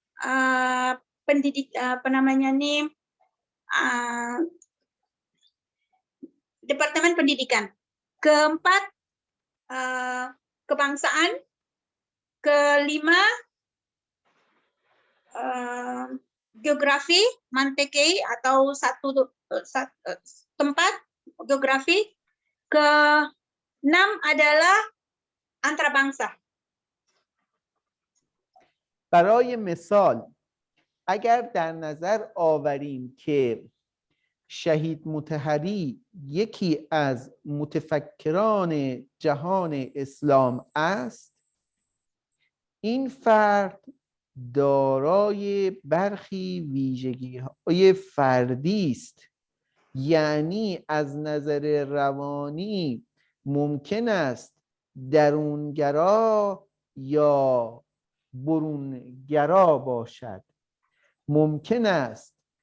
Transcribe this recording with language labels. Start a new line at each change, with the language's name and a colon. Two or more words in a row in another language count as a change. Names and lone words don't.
Malay: departemen pendidikan, keempat kebangsaan, kelima geografi, mantekei atau satu tempat geografi, ke-6 adalah antarabangsa.
Persian: برای مثال اگر در نظر آوریم که شهید مطهری یکی از متفکران جهان اسلام است، این فرد دارای برخی ویژگی‌های فردی است، یعنی از نظر روانی ممکن است درونگرا یا برونگرا باشد، ممکن است